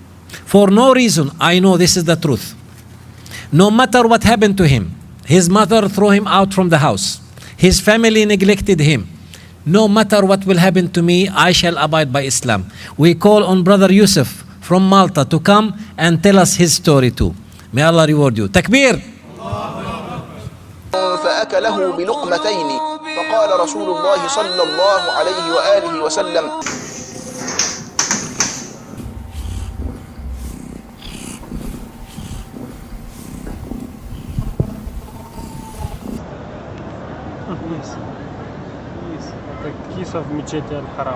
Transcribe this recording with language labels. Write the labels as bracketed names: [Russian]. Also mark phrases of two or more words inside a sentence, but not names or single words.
[English] For no reason, I know this is the truth. No matter what happened to him, his mother threw him out from the house. His family neglected him. No matter what will happen to me, I shall abide by Islam. We call on Brother Yusuf from Malta to come and tell us his story too. May Allah reward you. Takbir! [Arabic] فأكله بلقمتين فقال رسول الله صلى الله عليه وآله وسلم [Russian] Это киса в мечети Аль-Харам.